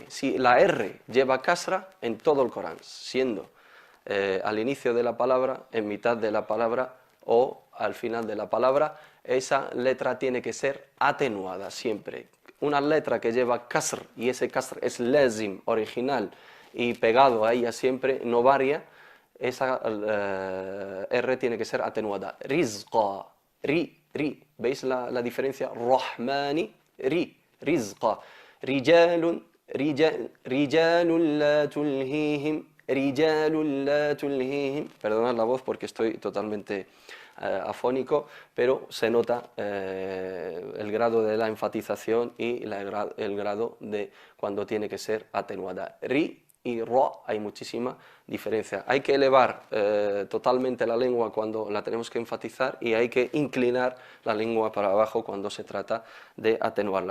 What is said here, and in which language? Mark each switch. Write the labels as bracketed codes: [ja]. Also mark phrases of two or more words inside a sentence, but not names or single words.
[es] Si la R lleva kasra en todo el Corán, siendo al inicio de la palabra, en mitad de la palabra o al final de la palabra, esa letra tiene que ser atenuada siempre. una letra que lleva kasr y ese kasr es lazim, original y pegado a ella siempre, no varia, esa R tiene que ser atenuada. Rizqa, ri. ¿Veis la diferencia? [ar] رحمن رزقا رجال رجال لا تلهيهم رجال لا تلهيهم, rijalun la tulhihim. [es] Perdonad la voz porque estoy totalmente afónico, pero se nota el grado de la enfatización y el grado de cuando tiene que ser atenuada. Ri y ra hay muchísima diferencia. Hay que elevar totalmente la lengua cuando la tenemos que enfatizar y hay que inclinar la lengua para abajo cuando se trata de atenuarla.